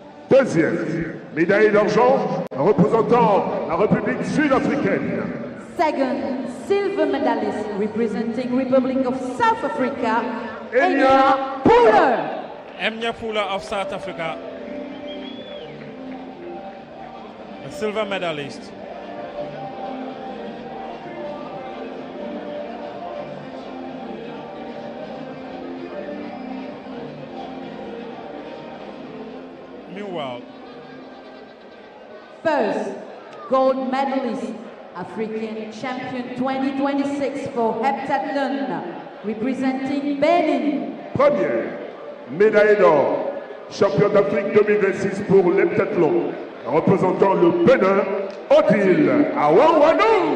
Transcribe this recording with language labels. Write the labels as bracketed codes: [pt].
[fr] Deuxième médaille d'argent représentant la République sud-africaine. [en] Second silver medalist representing Republic of South Africa, Enya Pula. Enya Pula of South Africa, a silver medalist. Meanwhile, First gold medalist, African champion 2026 for heptathlon, representing Benin. [fr] Première médaille d'or, champion d'Afrique 2026 pour l'heptathlon, représentant le Bénin, Odile Awanwano.